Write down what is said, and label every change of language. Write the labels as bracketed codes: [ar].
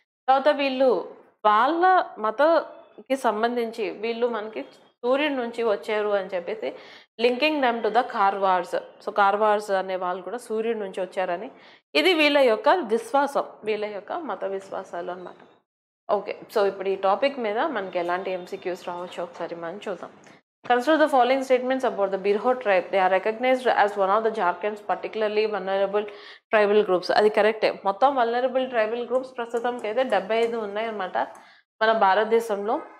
[te] తర్వాత వీళ్ళు వాళ్ళ మతకి సంబంధించి వీళ్ళు మనకి సూర్యుడి నుంచి వచ్చారు అని చెప్పేసి [en] Linking them to the కార్వార్స్. [te] So కార్వార్స్ అనే వాళ్ళు కూడా సూర్యుడి నుంచి వచ్చారని ఇది వీళ్ళ యొక్క విశ్వాసం, వీళ్ళ యొక్క మత విశ్వాసాలు అనమాట. ఓకే. సో ఇప్పుడు ఈ టాపిక్ మీద మనకి ఎలాంటి ఎంసీక్యూస్ రావచ్చు ఒకసారి మనం చూద్దాం. [en] Consider the following statements about the Birhor tribe. They are recognized as one of the Jharkhand's particularly vulnerable tribal groups. [te] అది కరెక్టే. మొత్తం వల్నరబుల్ ట్రైబల్ గ్రూప్స్ ప్రస్తుతంకి అయితే 75 ఉన్నాయన్నమాట మన భారతదేశంలో.